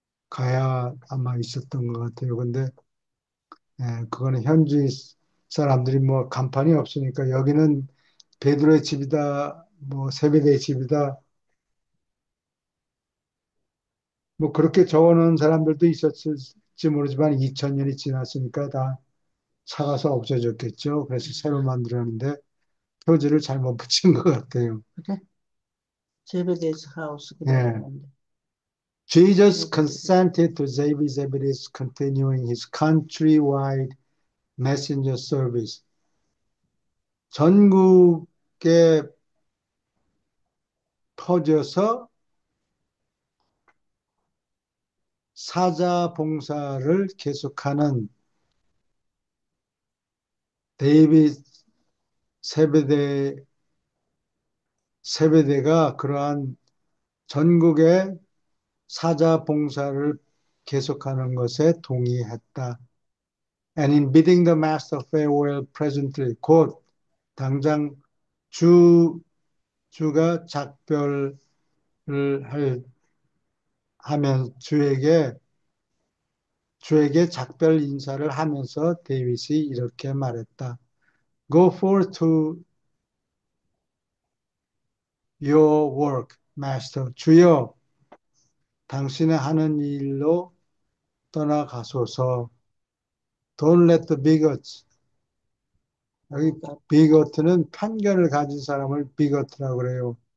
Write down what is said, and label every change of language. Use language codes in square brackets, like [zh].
[ko] 가야 아마 있었던 것 같아요. 근데 그거는 현지 사람들이 뭐 간판이 없으니까 여기는 베드로의 집이다, 뭐 세베대의 집이다, 뭐 그렇게 적어놓은 사람들도 있었을지 모르지만 2000년이 지났으니까 다 사가서 없어졌겠죠. 그래서 새로 만들었는데 표지를 잘못 붙인 것 같아요. 그래? 제베데스 하우스 그대로 예. 있는데. [en] Jesus consented to Zebedee's continuing his countrywide messenger service. [ko] 전국에 퍼져서 사자 봉사를 계속하는 데이빗 세베대, 세베대가 그러한 전국의 사자 봉사를 계속하는 것에 동의했다. [en] And in bidding the master farewell presently, [ko] 곧 당장 주, 주가 작별을 하면 주에게 작별 인사를 하면서 데이빗이 이렇게 말했다. [en] Go forth to your work, master. [ko] 주여, 당신의 하는 일로 떠나가소서. [en] Don't let the bigots. [ko] 여기 그러니까 비거트는 편견을 가진 사람을 비거트라고 그래요.